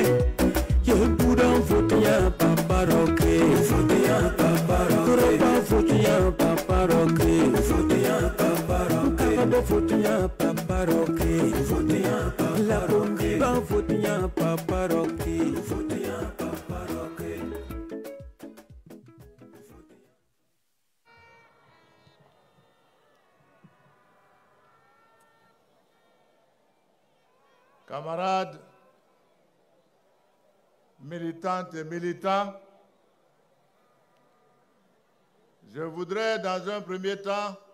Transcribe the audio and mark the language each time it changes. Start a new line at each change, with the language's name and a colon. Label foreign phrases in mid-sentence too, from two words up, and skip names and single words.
English: You don't vote ya Papa Roque.
Lingala: Vote ya Papa Roque. Vote ya Papa Roque. Vote ya Papa Roque. Vote ya Papa Roque. Vote ya Papa La Bomba. Vote ya Papa Roque. Vote ya Papa Roque.
French: Camarades, militantes et militants, je voudrais dans un premier temps,